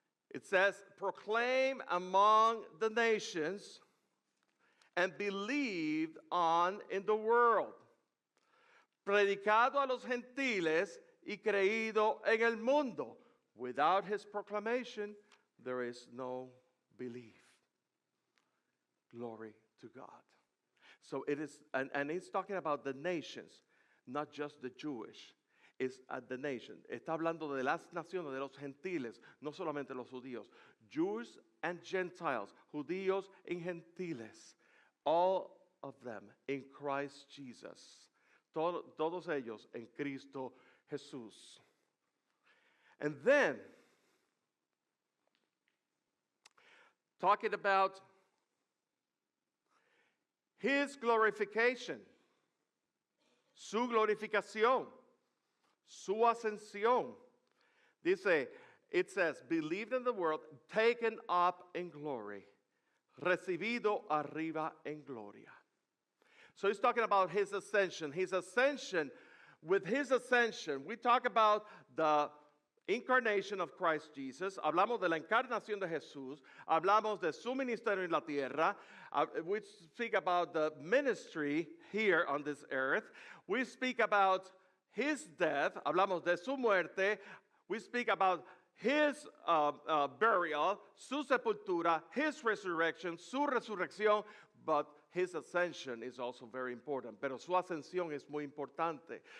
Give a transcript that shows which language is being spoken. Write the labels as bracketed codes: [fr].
[en] It says, proclaim among the nations and believed on in the world. [es] Predicado a los gentiles y creído en el mundo. [en] Without his proclamation, there is no belief. Glory to God. So it is, and it's talking about the nations, not just the Jewish. It's the nation. [es] Está hablando de las naciones, de los gentiles, no solamente los judíos. [en] Jews and Gentiles, [es] judíos y gentiles. [en] All of them in Christ Jesus. [es] Todos ellos en Cristo Jesús. [en] And then, talking about his glorification, [es] su glorificación, su ascensión. [en] It says, believed in the world, taken up in glory, [es] recibido arriba en gloria. [en] So he's talking about his ascension. His ascension, with his ascension, we talk about the incarnation of Christ Jesus. [es] Hablamos de la encarnación de Jesús. Hablamos de su ministerio en la tierra. [en] We speak about the ministry here on this earth. We speak about his death. [es] Hablamos de su muerte. [en] We speak about his burial, [es] su sepultura, [en] his resurrection, [es] su resurrección. [en] But his ascension is also very important. [es] Pero su ascensión es muy importante.